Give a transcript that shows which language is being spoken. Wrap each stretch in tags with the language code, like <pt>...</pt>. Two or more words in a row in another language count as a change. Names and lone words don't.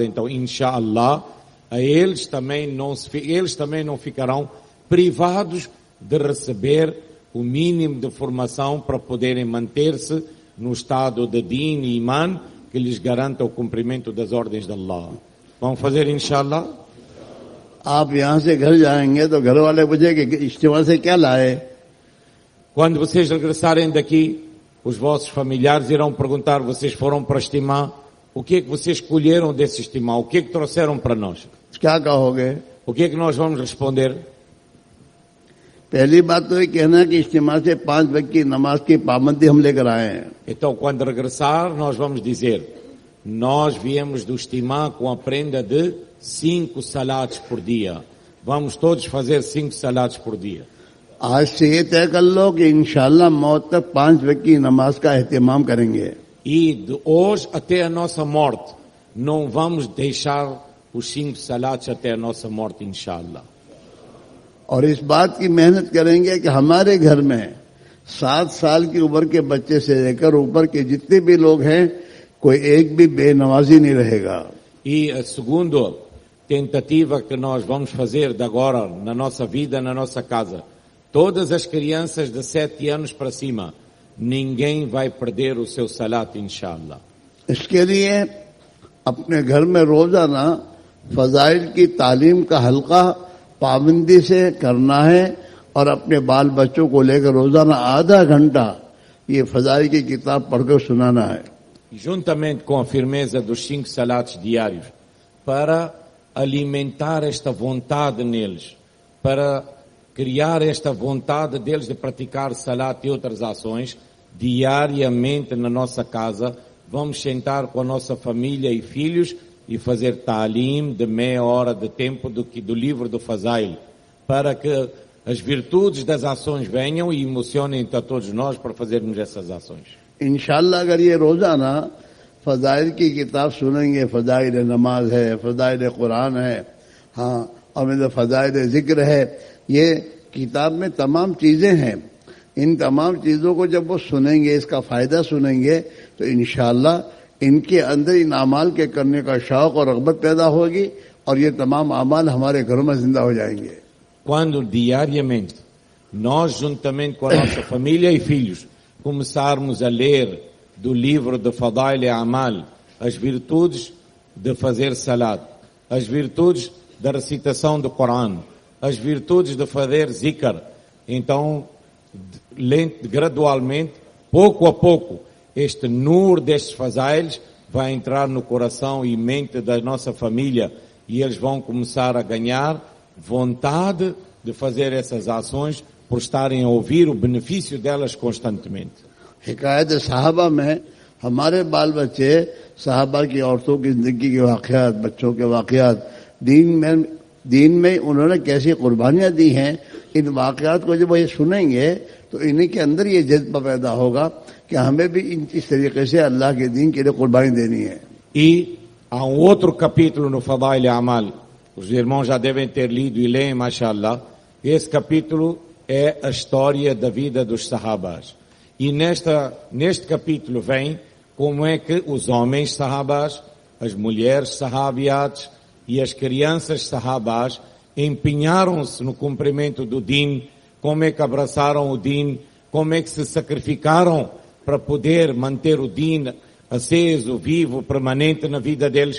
<pt>Então, inshallah, eles também não ficarão privados de receber o mínimo de formação para poderem manter-se no estado de din e iman que lhes garanta o cumprimento das ordens de Allah. Vamos fazer inshallah?</pt> <hi>आप यहाँ से घर जाएंगे तो घर वाले पूछेंगे कि इज्तिमा से क्या लाए।</hi> <pt>Quando vocês regressarem daqui, os vossos familiares irão perguntar: vocês foram para estimar? O que é que vocês escolheram desse estimar? O que é que trouxeram para nós?</pt> <hi>क्या कहोगे?</hi> <pt>O que é que nós vamos responder?</pt> <hi>पहली बात तो ये कहना कि इज्तिमा से 5 वक्त की नमाज की पाबंदी हम लेकर आए हैं।</hi> <pt>Então, quando regressar, nós vamos dizer: nós viemos do estimar com a prenda de 5 salatos por dia. Vamos todos fazer 5 salatos por dia.</pt> <hi>आज से ये तय कर लो कि इंशाल्लाह मौत तक 5 वक्त की नमाज का एहतमाम करेंगे।</hi> <pt>E de hoje até a nossa morte, não vamos deixar os 5 salatos até a nossa morte, inshallah.</pt> <hi>और इस बात की मेहनत करेंगे कि हमारे घर में 7 साल की उम्र के बच्चे से लेकर ऊपर के जितने भी लोग हैं, कोई एक भी बेनमाजी नहीं रहेगा।</hi> <pt>E a segunda tentativa que nós vamos fazer de agora na nossa vida, na nossa casa, todas as crianças de 7 anos para cima, ninguém vai perder o seu salat, inshallah.</pt> <hi>इसके लिए अपने घर में रोजाना फजाइल की तालीम का हल्का पाबंदी से करना है और अपने बाल बच्चों को लेकर रोजाना आधा घंटा ये फजाइल की किताब पढ़कर सुनाना है।</hi> <pt>Juntamente com a firmeza dos 5 salatos diários, para alimentar esta vontade neles, para criar esta vontade deles de praticar salat e outras ações, diariamente na nossa casa, vamos sentar com a nossa família e filhos e fazer ta'lim de meia hora de tempo do livro do Fazail, para que as virtudes das ações venham e emocionem a todos nós para fazermos essas ações.</pt> <hi>इंशाअल्लाह अगर ये रोजाना फजाइल की किताब सुनेंगे, फजाइल नमाज है, फजाइल कुरान है, हाँ, और मेरा फजाइल जिक्र है, ये किताब में तमाम चीजें हैं। इन तमाम चीजों को जब वो सुनेंगे, इसका फायदा सुनेंगे, तो इंशाअल्लाह इनके अंदर इन अमाल के करने का शौक और रग़बत पैदा होगी और ये तमाम अमाल हमारे घरों में जिंदा हो जाएंगे।</hi> <pt>Quando diariamente nós, juntamente com a nossa família e filhos, começarmos a ler do livro de Fadail e Amal as virtudes de fazer salat, as virtudes da recitação do Corão, as virtudes de fazer zikr, então gradualmente, pouco a pouco, este nur destes Fazailes vai entrar no coração e mente da nossa família e eles vão começar a ganhar vontade de fazer essas ações por estarem a ouvir o benefício delas constantemente.</pt> <hi>हिकायत साहबा में हमारे बाल बच्चे साहबा की औरतों की जिंदगी के वाकयात, बच्चों के वाकयात, दीन में उन्होंने कैसी कुर्बानियां दी हैं, इन वाकयात को जब ये सुनेंगे तो इन्हीं के अंदर ये जज्बा पैदा होगा कि हमें भी इस तरीके से अल्लाह के दीन के लिए कुर्बानी देनी है।</hi> <pt>E há outro capítulo no Fadail e Amal, os irmãos já devem ter lido e leem, mashallah. Esse capítulo é a história da vida dos sahabas. E neste capítulo vem como é que os homens sahabas, as mulheres sahabiates e as crianças sahabas empenharam-se no cumprimento do din, como é que abraçaram o din, como é que se sacrificaram para poder manter o din aceso, vivo, permanente na vida deles.</pt>